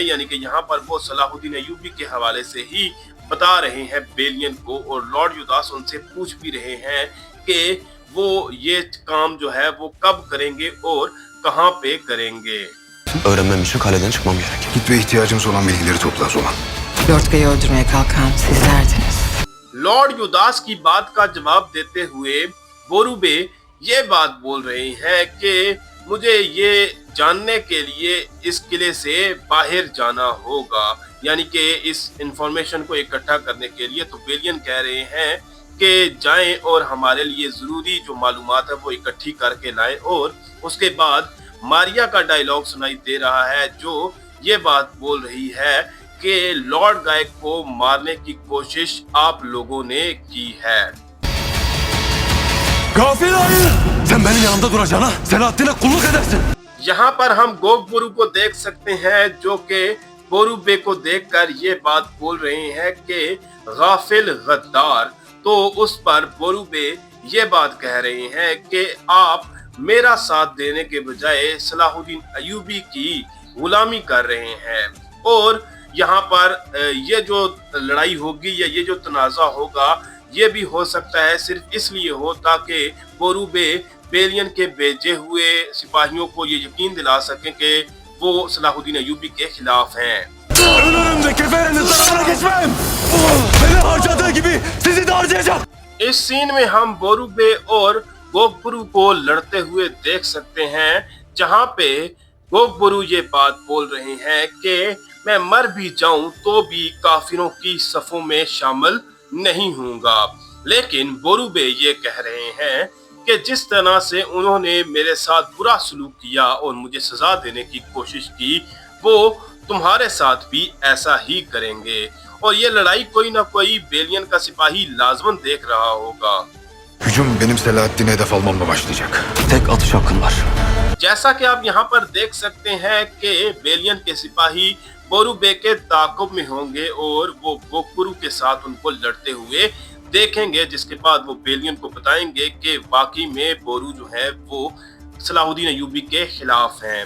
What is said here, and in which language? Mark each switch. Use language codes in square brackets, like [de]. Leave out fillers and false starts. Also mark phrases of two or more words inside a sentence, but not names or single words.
[hi] यानी कि यहाँ पर वो सलाहुद्दीन अय्यूबी के हवाले से ही बता रहे हैं बेलियन को, और लॉर्ड युदास उनसे पूछ भी रहे हैं कि वो ये काम जो है वो कब करेंगे और कहाँ पे करेंगे। [tr] Öğrenmem için kaleden çıkmam gerek. Git ve ihtiyacımız olan bilgileri topla o zaman. Lord Guy'ı öldürmeye kalkan sizlerdiniz. [hi] लॉर्ड युदास की बात का जवाब देते हुए बोरू बे ये बात बोल रहे हैं कि मुझे ये जानने के लिए इस किले से बाहर जाना होगा। यानी कि इस इंफॉर्मेशन को इकट्ठा करने के लिए। तो बेलियन कह रहे हैं कि जाएं और हमारे लिए ज़रूरी जो मालूमात है वो इकट्ठी करके लाएं। और उसके बाद मारिया का डायलॉग सुनाई दे रहा है जो ये बात बोल रही है कि लॉर्ड गाय को मारने की कोशिश आप लोगों ने की है। [tr] Gafil ayı! Sen benim yanımda duracağına Selahaddin'e kulluk edersin. [hi] यहाँ पर हम गोग बोरू को देख सकते हैं जो कि बोरू बे को देखकर ये बात बोल रहे हैं कि गाफिल गद्दार। तो उस पर बोरू बे ये बात कह रहे हैं कि आप मेरा साथ देने के बजाय सलाहुद्दीन अयूबी की गुलामी कर रहे हैं। और यहाँ पर ये जो लड़ाई होगी या ये जो तनाज़ा होगा ये भी हो सकता है सिर्फ इसलिए हो ताकि बोरूबे बेलियन के भेजे हुए सिपाहियों को ये यकीन दिला सकें कि वो सलाहुद्दीन अयूबी के खिलाफ हैं। [tr] Önümde keferinin tarafına geçmem. Beni harcadığı gibi sizi de harcayacak. [hi] इस सीन में हम बोरूबे और गोगबुरु को लड़ते हुए देख सकते हैं, जहां पे गोगबुरु ये बात बोल रहे हैं कि मैं मर भी जाऊं तो भी काफिरों की सफों में शामिल नहीं होऊंगा। लेकिन बोरूबे ये कह रहे हैं कि जिस तरह से उन्होंने मेरे साथ बुरा सलूक किया और मुझे सजा देने की कोशिश की, वो तुम्हारे साथ भी ऐसा ही करेंगे। और ये लड़ाई कोई ना कोई बेलियन का सिपाही लाजमन देख रहा होगा। [tr] Hücum benim Selahaddin'e hedef almamla başlayacak. Tek atış hakkın var. [hi] जैसा कि आप यहाँ पर देख सकते हैं कि बेलियन के सिपाही बोरूबे के ताक़ुब में होंगे और वो गोगबुरु के साथ उनको लड़ते हुए देखेंगे, जिसके बाद वो बेलियन को बताएंगे कि वाकई में बोरू जो है वो सलाहुद्दीन अयूबी के खिलाफ हैं।